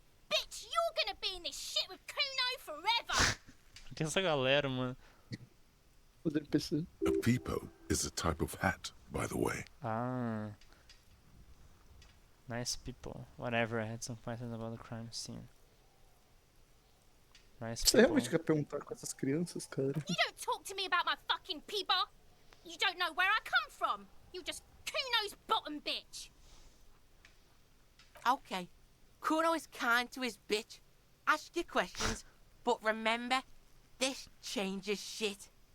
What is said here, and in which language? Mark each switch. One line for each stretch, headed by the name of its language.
English: Bitch, you're gonna be in this shit with Kuno forever!
Portuguese: Que essa galera, mano. Poder PC.
English: A peepo is a type of hat, by the way. Ah. Nice people. Whatever, I had some questions about the crime scene. Nice
Portuguese: Você
English: people.
Portuguese: realmente quer perguntar com essas crianças, cara?
English: You don't talk to me about my fucking people! You don't know where I come from! You're just Kuno's bottom bitch! Okay. Kuno is kind to his bitch. Ask your questions, but remember, this changes shit.